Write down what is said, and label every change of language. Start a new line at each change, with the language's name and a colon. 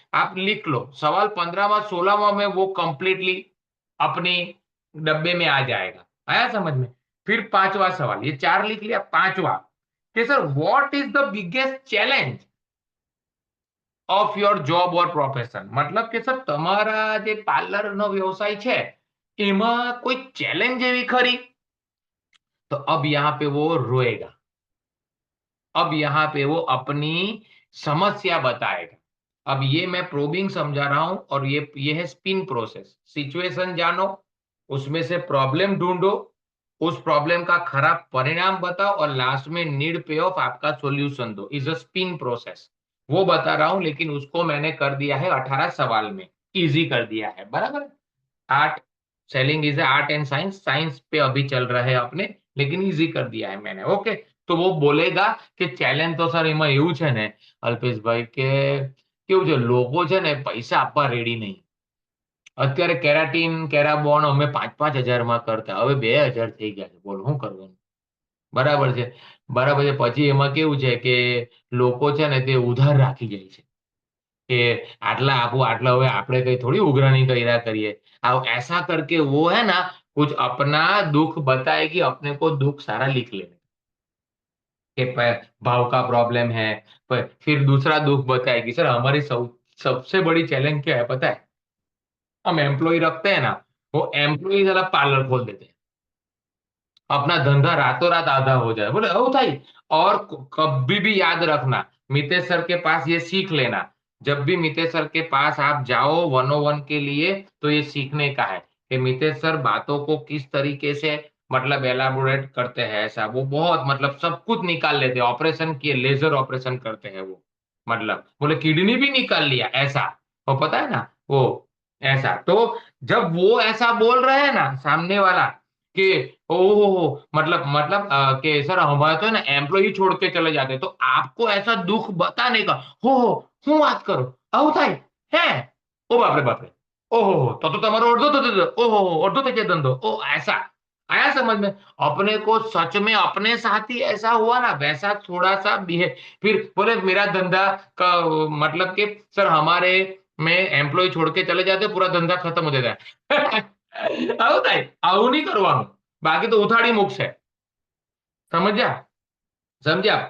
Hindi: आप लिख लो सवाल 15वां 16वां में वो कंप्लीटली अपनी डब्बे में आ जाएगा। आया समझ में? फिर पांचवा सवाल, ये 4 लिख लिया, पांचवा कि sir
English: What is the biggest challenge of your job or profession.
Gujarati: मतलब કે સર તમારા જે પાર્લરનો વ્યવસાય છે એમાં કોઈ ચેલેન્જ એવી ખરી।
Hindi: तो अब यहाँ पे वो रोएगा, अब यहाँ पे वो अपनी समस्या बताएगा। अब ये मैं प्रोबिंग समझा रहा हूं, और ये है स्पिन प्रोसेस। सिचुएशन जानो, उसमें से प्रॉब्लम ढूंढो, उस प्रॉब्लम का खराब परिणाम बताओ, और लास्ट में नीड पे ऑफ आपका सॉल्यूशन दो। इज अ स्पिन प्रोसेस, वो बता रहा हूं, लेकिन उसको मैंने कर दिया है 18 सवाल में, इजी कर दिया है, बराबर है। Art,
English: selling is art and science,
Hindi: science पे अभी चल रहे हैं अपने, लेकिन इजी कर दिया है मैंने। ओके, तो वो बोलेगा कि
Gujarati: ચેલેન્જ તો સર એમાં એવું છે ને અલ્પેશભાઈ કે કેવું છે, લોકો છે ને પૈસા આપવા રેડી નહીં। અત્યારે કેરાટીન કેરાબોન અમે 5-5 હજારમાં કરતા, હવે 2,000 થઈ ગયા છે, બોલો શું કરવાનું। બરાબર છે. બરાબર છે. પછી એમાં કેવું છે કે લોકો છે ને તે ઉધાર રાખી જાય છે કે
Hindi: आटला आपो आटला हुए आपने कहीं थोड़ी उघराणी करा करिए. अब ऐसा करके वो है ना कुछ अपना दुख बताएगी, अपने को दुख सारा लिख लेने कि भाव का प्रॉब्लम है. पर फिर दूसरा दुख बताएगी, सर हमारी सबसे बड़ी चैलेंज क्या है पता है? हम एम्प्लॉय रखते हैं ना, वो एम्प्लॉय जरा पार्लर खोल देते हैं, अपना धंधा रातों रात आधा हो जाए, बोले ओ भाई. और कभी भी याद रखना, मितेश सर के पास ये सीख लेना. जब भी मितेश सर के पास आप जाओ 101 के लिए, तो ये सीखने का है कि मितेश सर बातों को किस तरीके से मतलब एलाबोरेट करते हैं. ऐसा वो बहुत मतलब सब कुछ निकाल लेते हैं, ऑपरेशन किए, लेजर ऑपरेशन करते हैं वो. मतलब बोले किडनी भी निकाल लिया ऐसा, वो पता है ना वो. ऐसा तो जब वो ऐसा बोल रहे हैं ना सामने वाला कि ओहो मतलब कि सर हमारे तो है ना एम्प्लॉय छोड़ के चले जाते हैं, तो आपको ऐसा दुख बताने का.
Gujarati: हो હું વાત કરો, આવું થાય હે?
Hindi: ओ बाप रे बाप रे.
Gujarati: ओहो तो તમારો અડધો થતો હતો. ओहो અડધો થઈ જાય धंधो.
Hindi: ओ ऐसा आया समझ में? अपने को सच में अपने साथ ही ऐसा हुआ ना वैसा थोड़ा सा बिहेव. फिर बोले मेरा धंधा का मतलब कि सर हमारे में एम्प्लॉय छोड़ के चले जाते पूरा धंधा खत्म हो जाता है.
Gujarati: આવું થાય. આવું નહીં કરવાનું. બાકી તો ઉથાડી મૂકશે. સમજ્યા? સમજ્યા?